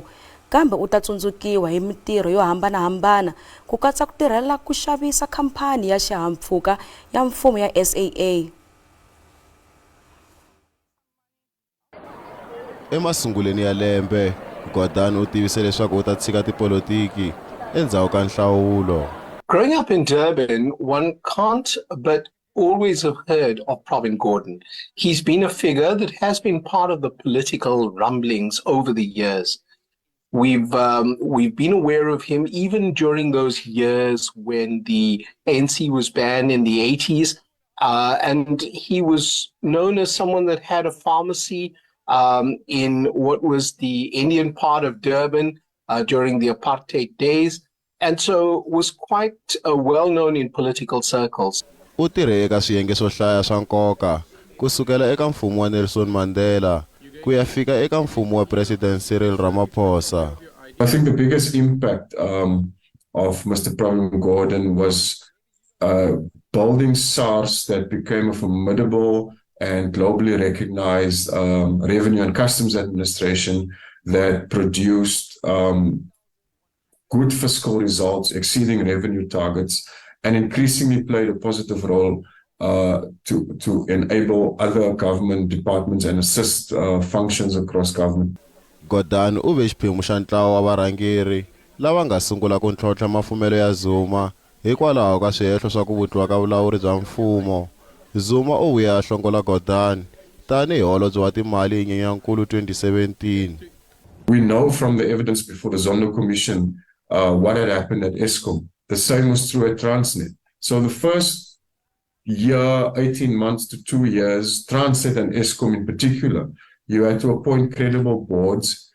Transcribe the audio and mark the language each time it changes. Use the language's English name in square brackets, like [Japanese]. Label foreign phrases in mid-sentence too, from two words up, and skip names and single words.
[Tsonga] Kambe u ta tsundzukiwa hi mitirho yo hambanahambana ku katsa ku tirhela ku xavisa khampani ya xihahampfhuka ya mfumo ya SAA. Emasunguleni ya lembe, Gordhan u tivise leswaku u ta tshika tipolitiki endzhaku ka nhlawulo. [English] Growing up in Durban, one can't but always have heard of Pravin Gordhan. He's been a figure that has been part of the political rumblings over the years. We've been aware of him even during those years when the ANC was banned in the 80s, and he was known as someone that had a pharmacy in what was the Indian part of Durban during the apartheid days, and so was quite well known in political circles. [Tsonga] U tirhe eka swiyenge swo hlaya swa nkoka kusukela eka mfumo wa Nelson Mandela ku ya fika eka mfumo wa President Cyril Ramaphosa. [English] I think the biggest impact of Mr. Pravin Gordhan was building SARS that became a formidable and globally recognized revenue and customs administration that produced good fiscal results, exceeding revenue targets, and increasingly played a positive role to enable other government departments and assist functions across government. [Tsonga] Gordhan u ve xiphemu xa ntlawa wa varhangeri lava nga sungula ku ntlhontlha mafumelo ya Zuma hikwalaho ka swihehlo swa ku vutliwa ka vulawuri bya mfumo. Zuma u vuya a hlongola Gordhan tanihi holobye wa timali hi Nyenyankulu 2017. [English] We know from the evidence before the Zondo Commission what had happened at Eskom. The same was true at Transnet. So the first year, 18 months to 2 years, Transnet and Eskom in particular, you had to appoint credible boards.